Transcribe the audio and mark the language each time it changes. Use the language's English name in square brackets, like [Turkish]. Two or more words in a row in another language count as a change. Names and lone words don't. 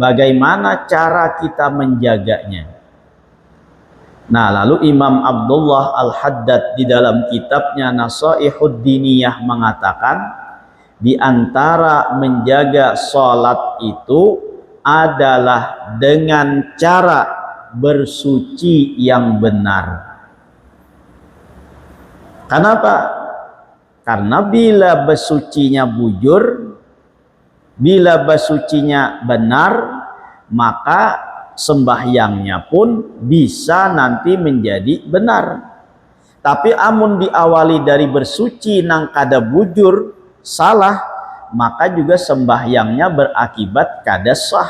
[Indonesian] Bagaimana cara kita menjaganya? Nah, lalu Imam Abdullah Al-Haddad di dalam kitabnya Nasaihud Diniyah mengatakan, di antara menjaga sholat itu adalah dengan cara bersuci yang benar. Kenapa? Karena bila bersucinya bujur, bila bersucinya benar, maka sembahyangnya pun bisa nanti menjadi benar. [Banjar] Tapi amun diawali dari bersuci nang kada bujur salah, maka juga sembahyangnya berakibat kada sah.